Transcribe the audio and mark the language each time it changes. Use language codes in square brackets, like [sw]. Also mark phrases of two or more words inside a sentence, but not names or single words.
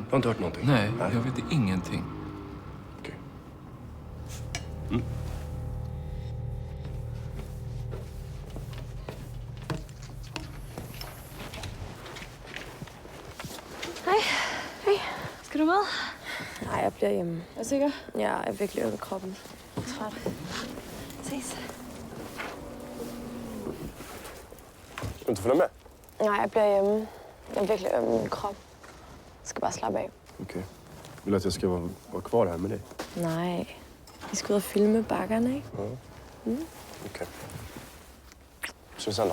[sv] Du har inte hört någonting? Nej, jag vet ingenting. Okej. Hej. [da] Skal du med? Nej, jeg bliver hjemme. Er du sikker? Jeg er virkelig øm i kroppen. Træt. Ses. [sv] Ska du inte följa med? [da] Nej, jeg bliver hjemme. Jeg er virkelig øm i min krop. Jeg skal bare slappe af. [sv] Okej. Vill du att jag ska vara kvar här med dig? Nej. [da] Vi skal ud og filme bakkerne, ikke? [sv] Okej. Ses sen då.